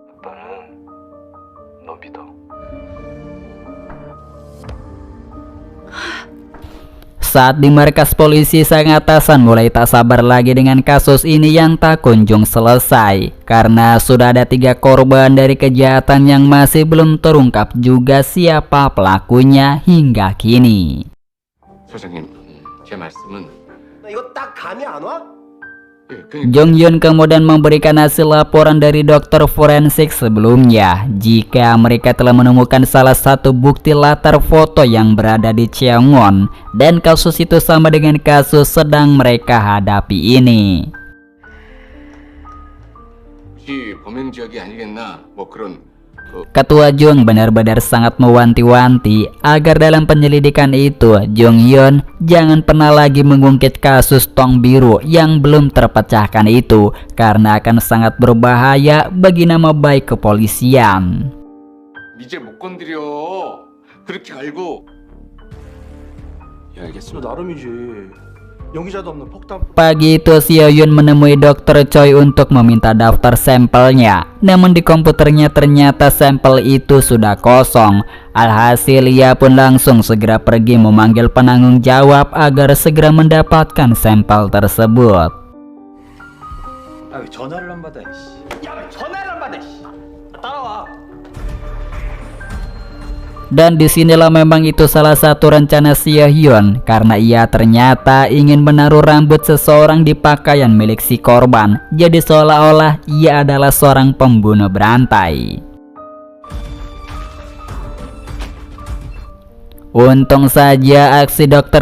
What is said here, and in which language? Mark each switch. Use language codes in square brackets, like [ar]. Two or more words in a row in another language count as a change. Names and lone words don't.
[id] Saat di markas polisi, sang atasan mulai tak sabar lagi dengan kasus ini yang tak kunjung selesai. Karena sudah ada 3 korban dari kejahatan yang masih belum terungkap juga siapa pelakunya hingga kini. [ko] 소장님, 제 말씀은 이거 딱 감이 안 와? [id] Jong Hyun kemudian memberikan hasil laporan dari dokter forensik sebelumnya jika mereka telah menemukan salah satu bukti latar foto yang berada di Cheongun dan kasus itu sama dengan kasus sedang mereka hadapi ini. [ko] 혹시 범행 지역이 아니겠나? 뭐 그런 [id] Ketua Jung benar-benar sangat mewanti-wanti agar dalam penyelidikan itu Jong Hyun jangan pernah lagi mengungkit kasus tong biru yang belum terpecahkan itu karena akan sangat berbahaya bagi nama baik kepolisian. [ko] 이제 못 건드려. 그렇게 알고. 야 알겠어. 나름이지. 용의자도 없는 폭탄. [id] Pagi itu Seo-hyun menemui Dr. Choi untuk meminta daftar sampelnya. Namun di komputernya ternyata sampel itu sudah kosong. Alhasil ia pun langsung segera pergi memanggil penanggung jawab agar segera mendapatkan sampel tersebut. [ko] 아왜 전화를 안 받아? 야, 왜 전화를 안 받아? 따라와. [id] Dan disinilah memang itu salah satu rencana Seo-hyun karena ia ternyata ingin menaruh rambut seseorang di pakaian milik si korban. Jadi seolah-olah ia adalah seorang pembunuh berantai. Untung saja aksi Dr.